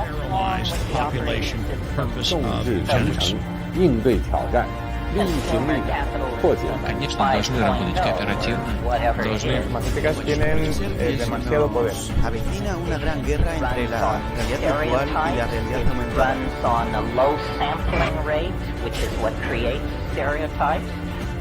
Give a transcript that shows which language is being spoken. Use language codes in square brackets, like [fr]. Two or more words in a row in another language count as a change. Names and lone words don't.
[zh] 应对挑战，利行力量，破解。 [ru] Конечно, должны работать кооперативно, должны... [es] Las matemáticas tienen demasiado poder. Avecina una gran guerra entre la realidad virtual y la realidad aumentada. [en] runs on a low sampling rate, which is what creates stereotypes.